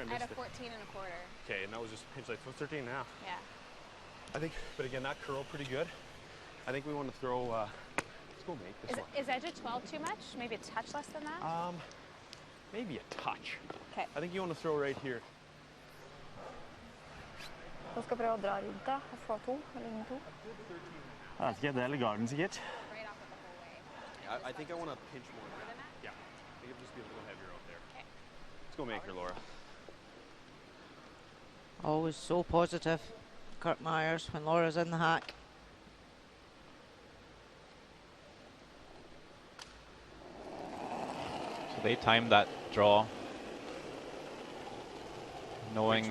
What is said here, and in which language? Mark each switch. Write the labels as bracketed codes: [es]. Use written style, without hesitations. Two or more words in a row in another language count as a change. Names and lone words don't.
[en] I had a 14 and a quarter. Okay, and that was just pinch like 13 now. Yeah. I think, but again, that curl pretty good. I think we want to throw. Let's go make this one. Is edge at 12 too much? Maybe a touch less than that? Maybe a touch. Okay. I think you want to throw right here. [no] Så skal prøve å dra rundt da, og få to, eller ingen to. Jeg vet ikke, det er garden sikkert. [en] Right off of the whole way. I think I want to pinch more. Yeah. I think it'll just be a little heavier out there. Okay. Let's go make her, Laura. Always so positive, Kurt Myers, when Laura's in the hack. So they timed that draw, knowing